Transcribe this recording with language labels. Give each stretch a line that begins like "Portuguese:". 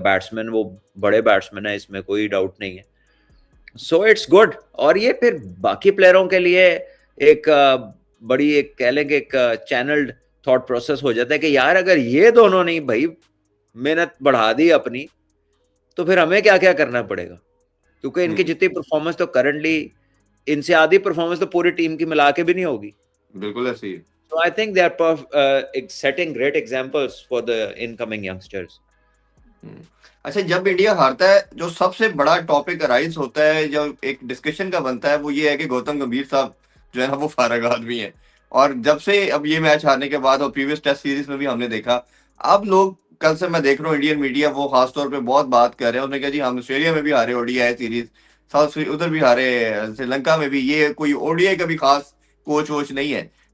Hindi: Batsman वो बड़े batsman है, इसमें कोई डाउट नहीं है।
English: so it's good,
Hindi: और ये फिर बाकी प्लेयरों के लिए एक बड़ी एक कह लेंगे एक चैनल्ड थॉट प्रोसेस हो जाता है कि यार अगर ये दोनों नहीं भाई मेहनत बढ़ा दी अपनी, तो फिर हमें क्या क्या करना पड़ेगा। क्योंकि इनकी जितनी परफॉर्मेंस तो करंटली, इनसे आधी परफॉर्मेंस तो पूरी टीम की मिला के भी नहीं होगी। बिल्कुल ऐसे ही।
English: So I think they are setting great examples for the incoming youngsters.
Hindi: अच्छा, जब इंडिया हारता है, जो सबसे बड़ा टॉपिक अराइज होता है, जो एक डिस्कशन का बनता है, वो ये है कि गौतम गंभीर साहब जो है ना वो फारग आदमी है। और जब से अब ये मैच हारने के बाद और प्रीवियस टेस्ट सीरीज में भी हमने देखा, अब लोग कल से मैं देख रहा हूँ इंडियन मीडिया वो खास तौर पे बहुत बात कर रहे हैं, उन्होंने कहा जी हम ऑस्ट्रेलिया में भी हारे ओडीआई सीरीज, उधर भी हारे, श्रीलंका में भी, ये कोई ओडीआई का भी खास कोच वोच नहीं है।